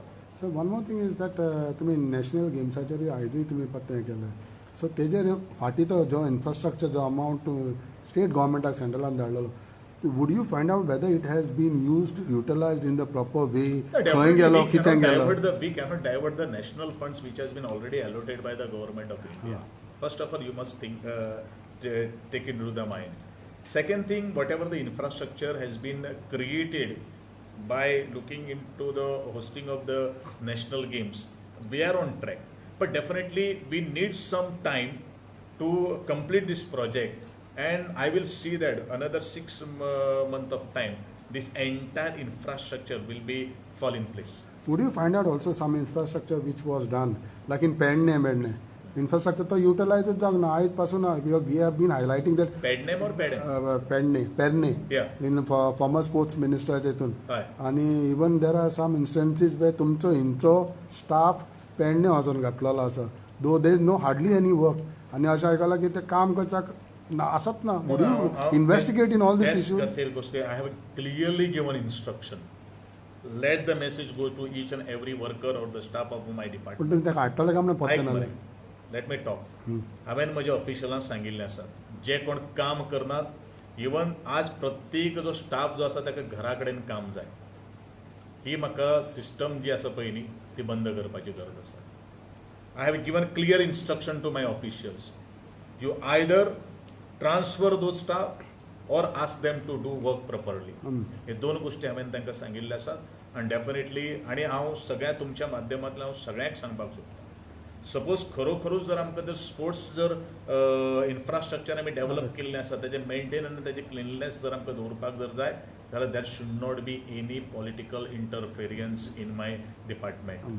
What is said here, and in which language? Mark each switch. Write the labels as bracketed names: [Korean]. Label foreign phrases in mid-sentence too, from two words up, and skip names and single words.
[English] sir one more thing is that [Konkani] तुमी [English] national gamesacher [Konkani] आयजूय तुमी हें केलें सो तेजेर फाटीं तो जो इन्फ्रास्ट्रक्चर जो अमावंट [English] state governmentak [Konkani] सेंट्रलान धाडलेलो [English] would you find out whether it has been utilized in the proper way [Konkani] खंय गेलो कितें गेलो. [English] We cannot divert the national funds which has been already allocated by the government of India. First of all, you must think, take it into the mind. Second thing, whatever the infrastructure has been created by looking into the hosting of the national games, we are on track. But definitely, we need some time to complete this project. And I will see that another 6 months of time, this entire infrastructure will be fall in place. Would you find out also some infrastructure which was done, like in Pedne? Infrastructure तो utilize [Konkani] जावंक ना आयज पासून [English] we have been highlighting that Pednem or Perne Yeah. in former sports minister हितून [Konkani] Hय. आणि [English] even there are some instances where [Konkani] तुमचो हिंचो स्टाफ पेडणे वचून घातलेलो आसा [English] though they know hardly any work [Konkani] आणि अशें आयकलां की ते काम करच्याक आसत ना. [English] Would you investigate in all these issues? I have clearly given instruction. Let the message go to each and every worker or the staff of my department. [Konkani] पण तुमी तेका हाडटले काय म्हणून पत्ते ना. [English] let me talk. [Konkani] हांवें म्हज्या ऑफिशियलांक सांगिल्लें आसा जे कोण काम करनात इवन आज प्रत्येक जो स्टाफ जो आसा ताका घरा कडेन काम जाय. ही म्हाका सिस्टम जी आसा पळय न्ही ती बंद करपाची गरज आसा. [English] I have given clear instruction to my officials. you either transfer those staff or ask them to do work properly. [Konkani] हे दोन गोष्टी हांवें तांकां सांगिल्ले आसात आनी डेफिनेटली आनी हांव सगळ्या तुमच्या माध्यमांतल्यान हांव सगळ्यांक सांगपाक सोदतां सपोज खरोखरूच जर आमकां जर स्पोर्ट्स जर इन्फ्रास्ट्रक्चर आमी डेव्हलप केल्लें आसा तेजें मेंटेन आनी तेजें क्लिनलीनेस जर आमकां दवरपाक जर जाय जाल्यार [English] that should not be any political interference in my department.